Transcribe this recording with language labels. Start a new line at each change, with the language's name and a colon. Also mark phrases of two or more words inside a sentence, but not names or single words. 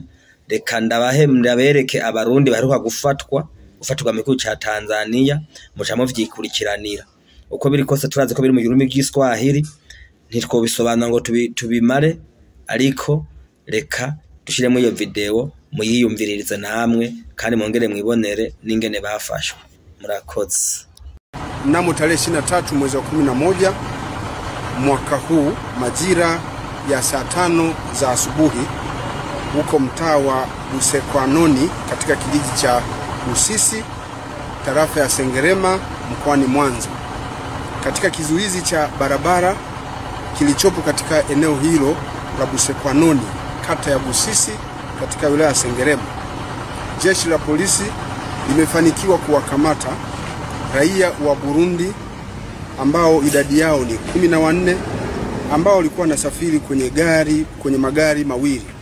Rundi: Reka ndabereke abarundi baheruka gufatwa mu gihugu ca Tanzania muca muvyikurikiranira. Uko biri kose turazi ko biri mu rurimi rw'Iswahili ntitwobisobanura ngo tubimare, ariko reka dushiremo iyo video muyiyumviririze namwe kandi mwongere mwibonere n'ingene bafashwe. Murakoze.
Swahili: Mnamo tarehe 23 mwezi wa 11 mwaka huu majira ya saa 5 za asubuhi huko mtaa wa Busekwanoni katika kijiji cha Busisi tarafa ya Sengerema mkoani Mwanza, katika kizuizi cha barabara kilichopo katika eneo hilo la Busekwanoni kata ya Busisi katika wilaya ya Sengerema, jeshi la polisi limefanikiwa kuwakamata raia wa Burundi ambao idadi yao ni 14 ambao walikuwa nasafiri kwenye magari mawili.